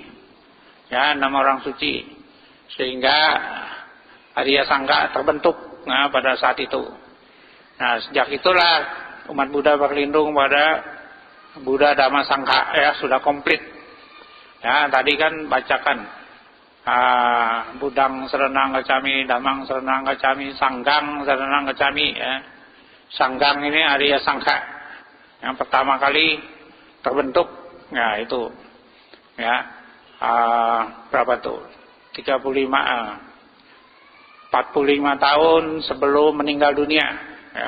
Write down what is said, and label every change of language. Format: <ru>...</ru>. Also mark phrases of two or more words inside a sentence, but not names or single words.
<id>Ya, 6 orang suci. Sehingga Arya Sangga terbentuk pada saat itu. Nah, sejak itulah umat Buddha berlindung pada Buddha Dhamma Sangha, ya, sudah komplit. Ya, tadi kan bacakan</id> <pi>Budang Saranang Gacami, Damang Saranang Gacami, Sanggang Saranang Gacami,</pi> <id>ya. Sanggang ini Arya Sangha yang pertama kali terbentuk, ya itu. Ya. Berapa tuh? 45 tahun sebelum meninggal dunia, ya.</id>